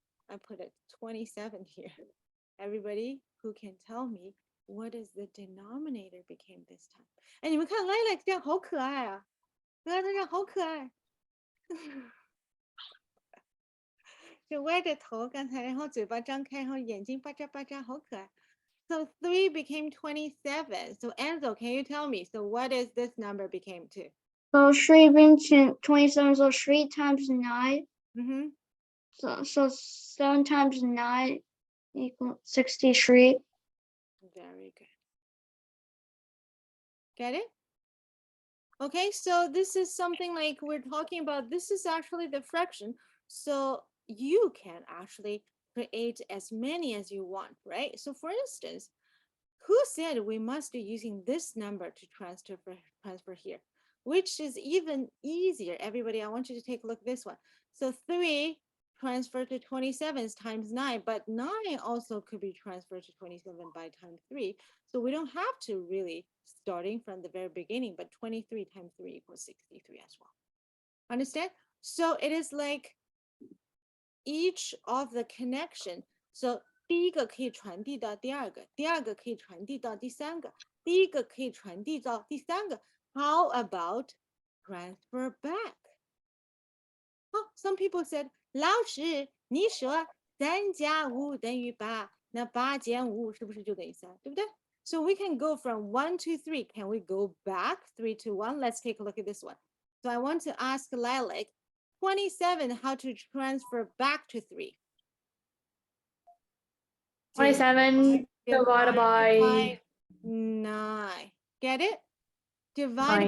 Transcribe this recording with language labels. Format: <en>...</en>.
<en>I put a 27 here. Everybody who can tell me what is the denominator became this time?</en> <zh>哎，你们看 Lilac 这样好可爱啊！他这样好可爱。就歪着头，刚才然后嘴巴张开，然后眼睛巴眨巴眨，好可爱。</zh> <en>So 3 became 27. So Enzo, can you tell me? So what is this number became to? So 3 became 27, so 3 times 9. Mm-hmm. So 7 times 9 equals 63. Very good. Get it? Okay, so this is something like we're talking about. This is actually the fraction. So you can actually create as many as you want, right? So for instance, who said we must be using this number to transfer here, which is even easier? Everybody, I want you to take a look at this one. So 3 transferred to 27 is times 9, but 9 also could be transferred to 27 by times 3. So we don't have to really starting from the very beginning, but 23 times 3 equals 63 as well. Understand? So it is like each of the connection.</en> <zh>So 第一个可以传递到第二个，第二个可以传递到第三个，第一个可以传递到第三个。</zh> <en>How about transfer back? Oh, some people said,</en> <zh>老师，你说3加5等于8，那8减5是不是就等于3？对不对？</zh> <en>So we can go from 1 to 3. Can we go back 3 to 1? Let's take a look at this one. So I want to ask Lilac, 27, how to transfer back to 3? 27 divided by 9. Get it? Divided by</en>